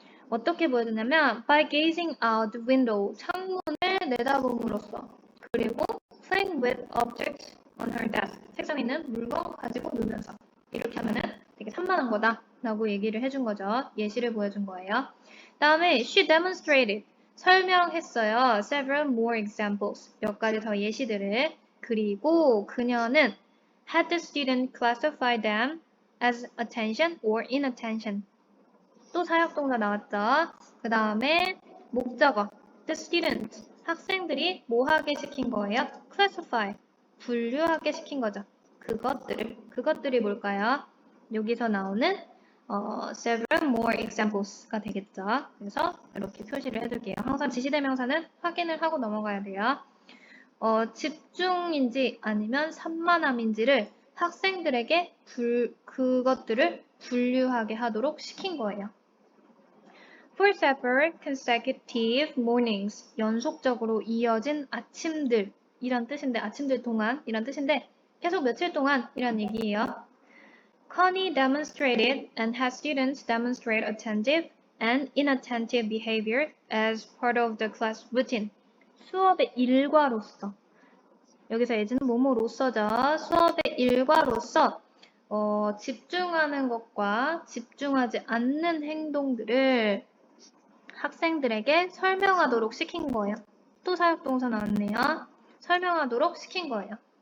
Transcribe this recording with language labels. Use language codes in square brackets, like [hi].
[ko] 어떻게 보여줬냐면 [en] by gazing out the window [ko] 창문을 내다봄으로써 그리고 [en] playing with objects on her desk [ko] 책상에 있는 물건 가지고 놀면서 이렇게 하면은 되게 산만한 거다 라고 얘기를 해준 거죠. 예시를 보여준 거예요. 다음에 [en] she demonstrated [ko] 설명했어요. [en] several more examples [ko] 몇 가지 더 예시들을 그리고 그녀는 [en] had the student classify them as attention or inattention [ko] 또 사역동사 나왔죠. 그 다음에 목적어 the student 학생들이 뭐 하게 시킨 거예요? classify 분류하게 시킨 거죠. 그것들이 뭘까요? 여기서 나오는 several more examples가 되겠죠. 그래서 이렇게 표시를 해둘게요. 항상 지시대명사는 확인을 하고 넘어가야 돼요. 집중인지 아니면 산만함인지를 학생들에게 그것들을 분류하게 하도록 시킨 거예요. [en] For several consecutive mornings, [ko] 연속적으로 이어진 아침들 이란 뜻인데 아침들 동안 이란 뜻인데 계속 며칠 동안 이란 얘기예요. [en] Connie demonstrated and had students demonstrate attentive and inattentive behavior as part of the class routine. [ko] 수업의 일과로서 여기서 예지는 뭐뭐로서죠. 수업의 일과로서 집중하는 것과 집중하지 않는 행동들을 학생들에게 설명하도록 시킨 거예요. 또 사역동사 나왔네요. 설명하도록 시킨 거예요.